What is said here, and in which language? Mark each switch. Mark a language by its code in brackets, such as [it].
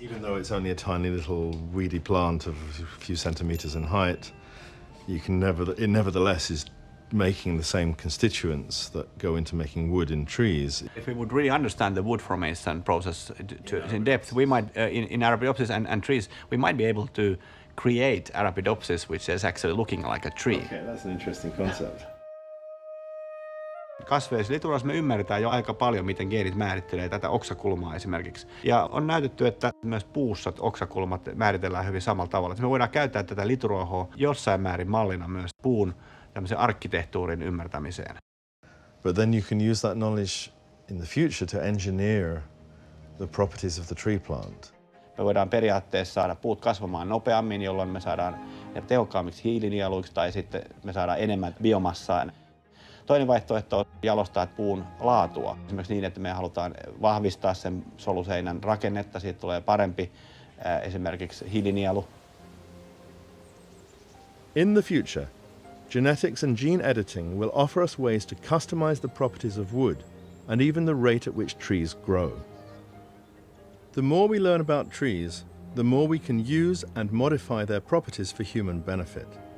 [en] Even though it's only a tiny little weedy plant of a few centimeters in height, it nevertheless is making the same constituents that go into making wood in trees. If we would really understand the wood formation process in depth, we might, in Arabidopsis and trees, we might be able to create Arabidopsis, which is actually looking like a tree. Okay, that's an interesting concept. [fi] Kasveissa liturassa me ymmärretään jo aika paljon, miten geenit määrittelee tätä oksakulmaa esimerkiksi. Ja on näytetty, että myös puussa oksakulmat määritellään hyvin samalla tavalla. Me voidaan käyttää tätä lituruohoa jossain määrin mallina myös puun tämmöisen arkkitehtuurin ymmärtämiseen. [en] But then you can use that knowledge in the future to engineer the properties of the tree plant. [fi] Me voidaan periaatteessa saada puut kasvamaan nopeammin, jolloin me saadaan ne tehokkaammiksi hiilinieluiksi tai sitten me saadaan enemmän biomassaa. Toinen vaihtoehto on jalostaa puun laatua. Esimerkiksi niin, että me halutaan vahvistaa sen soluseinän rakennetta, siitä tulee parempi esimerkiksi hiilinielu. [en] In the future, genetics and gene editing will offer us ways to customize the properties of wood and even the rate at which trees grow. The more we learn about trees, the more we can use and modify their properties for human benefit.